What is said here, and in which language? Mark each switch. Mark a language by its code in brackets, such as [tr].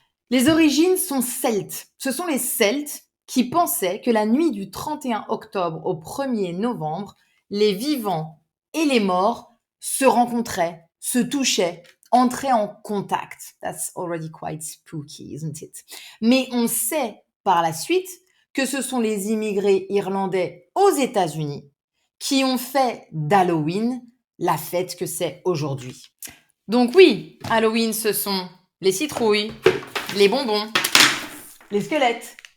[fr] Les origines sont celtes. Ce sont les Celtes qui pensaient que la nuit du 31 octobre au 1er novembre, les vivants et les morts se rencontraient, se touchaient, entraient en contact. [en] That's already quite spooky, isn't it? [fr] Mais on sait par la suite que ce sont les immigrés irlandais aux États-Unis qui ont fait d'Halloween la fête que c'est aujourd'hui. Donc oui, Halloween, ce sont les citrouilles, les bonbons, les squelettes.